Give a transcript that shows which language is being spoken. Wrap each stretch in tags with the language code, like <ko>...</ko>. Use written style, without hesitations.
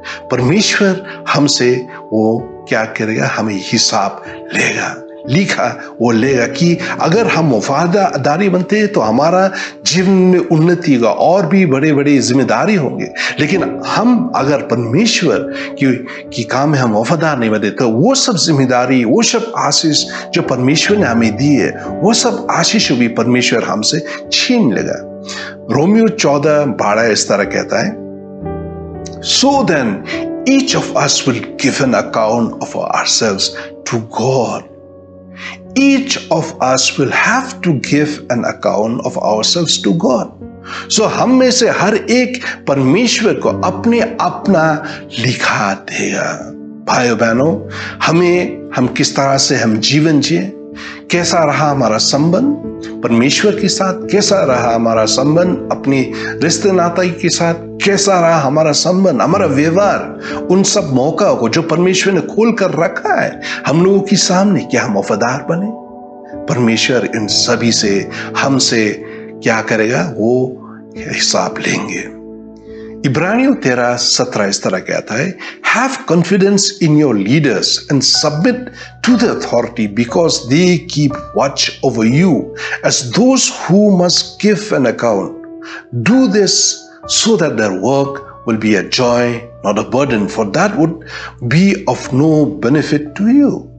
<hi>परमेश्वर हमसे वो क्या करेगा, हमें हिसाब लेगा, लिखा वो लेगा कि अगर हम वफादारी बनते हैं तो हमारा जीवन में उन्नति का और भी बड़े बड़े जिम्मेदारी होंगे। लेकिन हम अगर परमेश्वर की काम में हम वफादार नहीं बने तो वो सब जिम्मेदारी, वो सब आशीष जो परमेश्वर ने हमें दी है, वो सब आशीष भी परमेश्वर हमसे छीन लेगा। रोमियो 14:12 इस तरह कहता है,</hi> <en>So then each of us will give an account of ourselves to God. Each of us will have to give an account of ourselves to God.</en> <hi>So हम में से हर एक परमेश्वर को अपना लिखा देगा। भाइयों बहनों, हम किस तरह से हम जीवन जिए, कैसा रहा हमारा संबंध परमेश्वर के साथ, कैसा रहा हमारा संबंध अपनी रिश्ते नाते के साथ, कैसा रहा हमारा संबंध, हमारा व्यवहार, उन सब मौका को जो परमेश्वर ने खोल कर रखा है हम लोगों के सामने, क्या हम वफादार बने? परमेश्वर इन सभी से हमसे क्या करेगा, वो हिसाब लेंगे। इब्रानियों 13:17 इस तरह कहता है,</hi> <en>Have confidence in your leaders and submit to the authority because they keep watch over you as those who must give an account. Do this so that their work will be a joy, not a burden, for that would be of no benefit to you.</en>